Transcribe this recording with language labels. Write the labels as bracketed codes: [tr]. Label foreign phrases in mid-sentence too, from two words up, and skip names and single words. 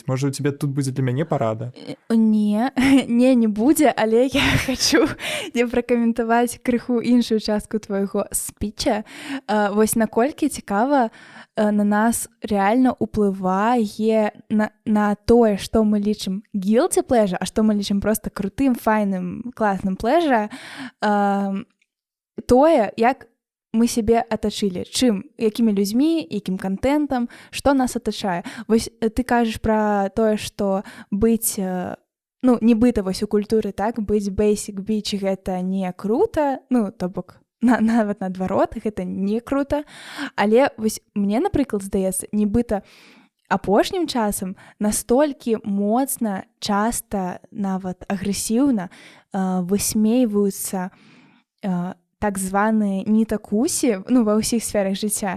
[be] Можа, у цябе тут будзе для мяне парада? Не будзе, але я хачу пракаментаваць крыху іншую частку твайго спіча. Вось наколькі цікава на нас рэальна ўплывае на тое, што мы лічым [en] guilty pleasure, [be] а што мы лічым проста крутым, файным, класным pleasure, тое, як мы сябе атачылі, чым, якімі людзьмі, якім кантэнтам, што нас атачае. Вось ты кажаш пра тое, што быць, нібыта вось у культуры, так, быць [en] basic bitch [be] гэта не крута, то бок, нават наадварот, гэта не крута, але вось мне, напрыклад, здаецца, нібыта апошнім часам настолькі моцна, часта, нават агрэсіўна высмейваюцца так званыя нітакусі, ва ўсіх сферах жыцця.